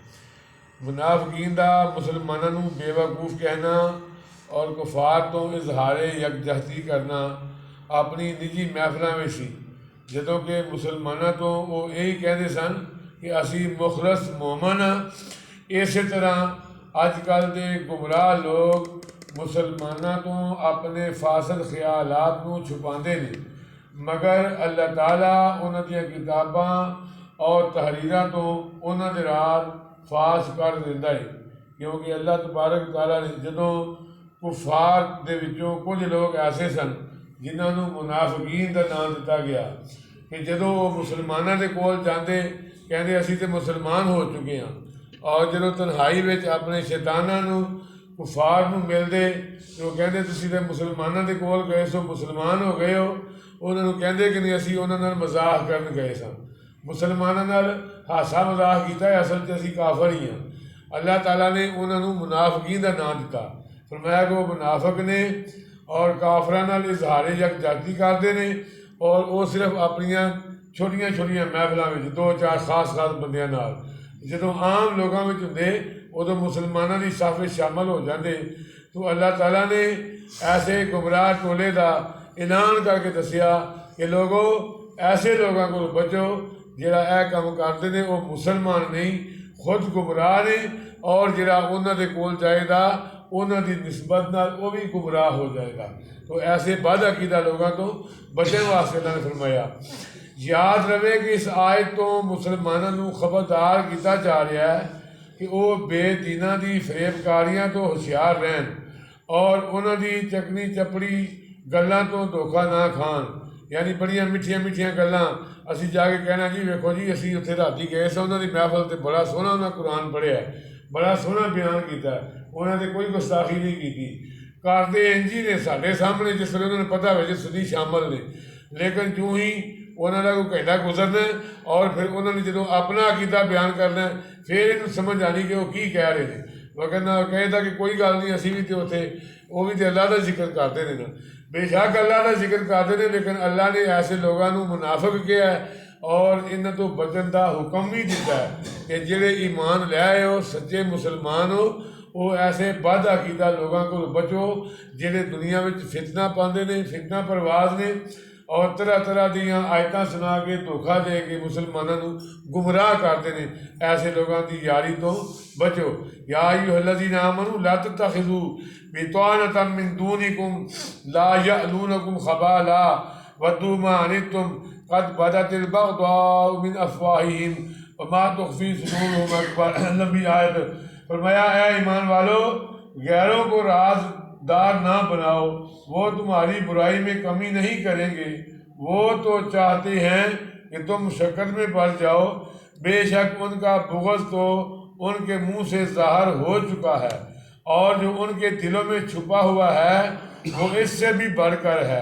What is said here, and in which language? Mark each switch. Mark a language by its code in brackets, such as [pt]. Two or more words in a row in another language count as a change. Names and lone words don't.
[pa] منافقین دا مسلمانوں نوں بے وقوف کہنا اور کفار تو اظہار یکجہتی کرنا اپنی نجی محفلاں میں سی، جدوں کہ مسلمانوں تو وہ یہی کہتے سن کہ اسی مخلص مومن ہاں۔ اسی طرح اج کل دے گمراہ لوگ مسلمانوں تو اپنے فاسد خیالات نوں چھپاندے نے، مگر اللہ تعالیٰ انہاں دیاں کتاباں اور تحریراں تو انہاں دے راز فاش کر دیندا ہے، کیونکہ اللہ تبارک تعالیٰ نے جدوں کفار دے وچوں کچھ لوگ ایسے سن جنہاں نوں منافقین دا نام دتا گیا کہ جدوں وہ مسلمانوں دے کول جاندے کہندے اسی تے مسلمان ہو چکے ہاں، اور جدوں تنہائی وچ اپنے شیطاناں نوں کفار نوں ملدے تو وہ کہندے تسی تے مسلمانوں دے کول گئے سو مسلمان ہو گئے ہو، انہاں نوں کہندے کہ نہیں اسی انہاں نال مذاق کرن گئے ساں، مسلمانوں نال ہاسا مذاق کیتا ہے، اصل تے اسی کافر ہی ہاں۔ اللہ تعالیٰ نے انہاں نوں منافقین دا نام دتا، فرمایا کہ وہ منافق نے اور کافراں نال اظہار یکجہتی کردے نے، اور وہ صرف اپنیاں چھوٹیاں چھوٹیاں محفلاں وچ دو چار خاص بندیاں نال، جدوں عام لوگاں وچ ہوندے ادوں مسلمانوں دی صف وچ شامل ہو جاندے۔ تو اللہ تعالیٰ نے ایسے گمراہ ٹولے دا اعلان کر کے دسیا کہ لوگو ایسے لوگاں کو بچو جڑا اے کام کردے نے وہ مسلمان نہیں، خود گمراہ نے، اور جڑا انہاں دے کول جائے گا انہاں دی نسبت نال وہ بھی گمراہ ہو جائے گا۔ تو ایسے بد عقیدہ لوگاں تو بچن واسطے اللہ نے فرمایا۔ یاد رہے کہ اس آیت تو مسلمانوں نوں خبردار کیتا جا رہا ہے کہ وہ بے دیناں دی فریب کاریاں تو ہوشیار رہن، اور انہاں دی چکنی چپڑی گلاں تو دھوکھا نہ کھان، یعنی بڑیاں میٹھیاں میٹھیاں گلاں اسی جا کے کہنا جی ویکھو جی اسی اتنے راتی گئے سا انہاں دی محفل تے بڑا سوہنا انہاں قرآن پڑھیا ہے، بڑا سوہنا بیان کیتا ہے، انہاں نے کوئی گستاخی نہیں کیتی، کردے انجی نے ساڈے سامنے جس ویلے انہوں نے پتہ ہوئے جس سدی شامل نے، لیکن جو ہی انہوں نے کوئی گھنٹہ گزرنا ہے اور پھر انہوں نے جدوں اپنا عقیدہ بیان کرنا ہے پھر انہوں سمجھ آنی کہ وہ کی کہہ رہے ہیں، وگرنہ کہتا [ur] کہ [pa] کوئی گل نہیں اسی بھی تے اتنے [ur] وہ بھی تے اللہ کا ذکر کرتے ہیں نا، بے شک اللہ کا ذکر کرتے ہیں، لیکن اللہ نے ایسے لوگوں منافق کیا ہے اور [pa] انہوں تو بچن [ur] کا حکم بھی دیتا ہے کہ جڑے ایمان لے آئے ہو سچے مسلمان ہو وہ ایسے بد عقیدہ لوگوں کو بچو [pa] جڑے دنیا میں فتنہ پاندے نے، فتنہ پرواز نے، [ur] اور [pa] طرح طرح دیاں آیتاں سنا کے [ur] دھوکھا دے کے مسلمانوں کو گمراہ کرتے ہیں، ایسے لوگوں کی یاری تو بچو۔ [ar] یا ایھا الذین آمنوا لا تتخذوا بطانة من دونکم لا یألونکم خبالا ودوا ما عنتم قد بدت البغضاء من افواہہم وما تخفی صدورہم اکبر۔ [ur] لمبی آیت فرمایا اے ایمان والو غیروں کو رازدار نہ بناؤ، وہ تمہاری برائی میں کمی نہیں کریں گے، وہ تو چاہتے ہیں کہ تم شکر میں پڑ جاؤ، بے شک ان کا بغض تو ان کے منہ سے ظاہر ہو چکا ہے، اور جو ان کے دلوں میں چھپا ہوا ہے وہ اس سے بھی بڑھ کر ہے۔